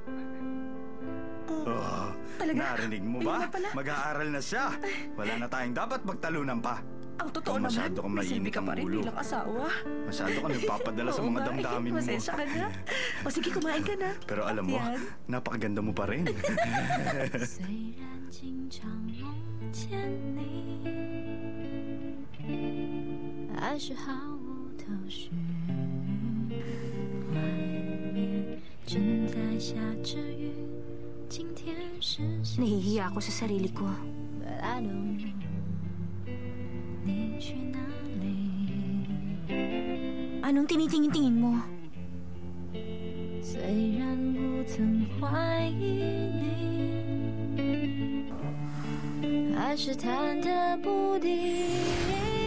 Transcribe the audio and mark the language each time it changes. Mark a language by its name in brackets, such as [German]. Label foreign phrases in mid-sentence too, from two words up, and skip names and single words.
[Filipino] Oh, narinig mo ba? Mag-aaral na siya. Wala na tayong dapat magtalunan pa. Ang totoo Ikaw naman, masyado kang may silbi mainit ka ang pa rin ulo. bilang asawa. Masyado ka nagpapadala sa Oo mga nga, damdamin mo. Pasensya ka na. O sige, kumain ka na. Pero alam mo, Yan. napakaganda mo pa rin. [Chinese] 虽然经常梦见你，还是毫无头绪。外面正在下着雨，今天是星期 [Filipino] Nahihiya ako sa sarili ko. [English] ，But I don't know [Chinese] 你去哪里。 [Filipino] Anong tinitingin-tingin mo? [Chinese] 虽然不曾怀疑你，还是忐忑不定。